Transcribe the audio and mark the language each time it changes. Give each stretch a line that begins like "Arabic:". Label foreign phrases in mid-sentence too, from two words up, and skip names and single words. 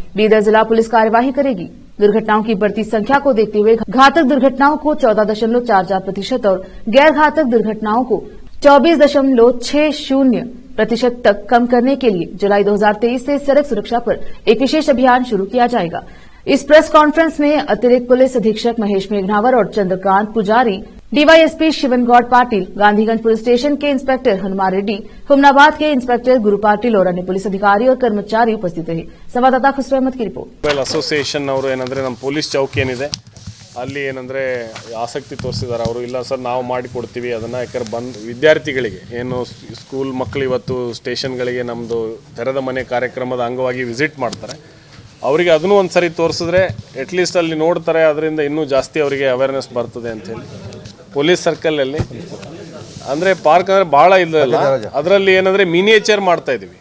Hindi: बीदर जिला पुलिस कार्यवाही करेगी। दुर्घटनाओं की बढ़ती संख्या को देखते हुए घातक दुर्घटनाओं को 14.44% और गैर घातक दुर्घटनाओं को 24.60% तक कम करने के लिए जुलाई 2023 से सड़क सुरक्षा पर एक विशेष अभियान शुरू किया जाएगा। इस
English: press conference
Hindi: में अतिरिक्त पुलिस अधीक्षक महेश मेघनावर और चंद्रकांत पुजारी, डीवाईएसपी शिवन गौड़ पाटिल, गांधीगंज पुलिस स्टेशन के इंस्पेक्टर हनुमान रेड्डी, हुमनाबाद के इंस्पेक्टर गुरु पाटिल और अन्य पुलिस अधिकारी और कर्मचारी उपस्थित रहे। संवाददाता खुशरू अहमद की रिपोर्ट।
Kannada: ಅಸೋಸಿಯೇಷನ್ ಅವರು ಏನಂದ್ರೆ ನಮ್ಮ ಪೊಲೀಸ್ ಚೌಕಿ ಏನಿದೆ ಅಲ್ಲಿ ಏನಂದ್ರೆ ಆಸಕ್ತಿ ತೋರಿಸಿದ್ದಾರೆ ಅವರು. ಇಲ್ಲ ಸರ್ ನಾವು ಮಾಡಿ ಕೊಡ್ತೀವಿ ಅದನ್ನ, ಯಾಕಂದ್ರೆ ಬಂದು ವಿದ್ಯಾರ್ಥಿಗಳಿಗೆ ಏನು ಸ್ಕೂಲ್ ಮಕ್ಕಳು ಇವತ್ತು ಸ್ಟೇಷನ್ಗಳಿಗೆ ನಮ್ಮದು ತೆರೆದ ಮನೆ ಕಾರ್ಯಕ್ರಮದ ಅಂಗವಾಗಿ ವಿಸಿಟ್ ಮಾಡ್ತಾರೆ, ಅವರಿಗೆ ಅದನ್ನು ಒಂದು ಸರಿ ತೋರಿಸಿದ್ರೆ ಅಟ್ಲೀಸ್ಟ್ ಅಲ್ಲಿ ನೋಡ್ತಾರೆ, ಅದರಿಂದ ಇನ್ನೂ ಜಾಸ್ತಿ ಅವರಿಗೆ ಅವೇರ್ನೆಸ್ ಬರ್ತದೆ ಅಂಥೇಳಿ ಪೊಲೀಸ್ ಸರ್ಕಲಲ್ಲಿ ಅಂದರೆ ಪಾರ್ಕ್ ಅಂದರೆ ಭಾಳ ಇಲ್ಲ, ಅದರಲ್ಲಿ ಏನಂದರೆ ಮಿನಿಯೇಚರ್ ಮಾಡ್ತಾ ಇದ್ದೀವಿ.